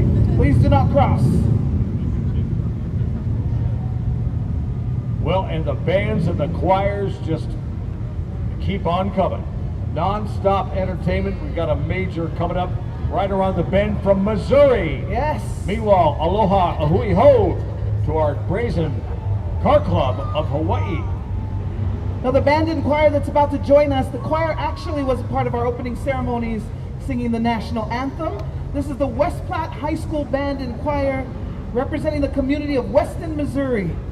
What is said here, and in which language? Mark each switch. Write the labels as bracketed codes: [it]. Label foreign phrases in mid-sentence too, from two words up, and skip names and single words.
[en] Please do not cross. Well, and the bands and the choirs just keep on coming. Non-stop entertainment. We've got a major coming up right around the bend from Missouri. Yes. Meanwhile, [haw] aloha, ahui ho [en] to our brazen car club of Hawaii. Now the band and choir that's about to join us, the choir actually was a part of our opening ceremonies singing the national anthem. This is the West Platte High School Band and Choir representing the community of Weston, Missouri.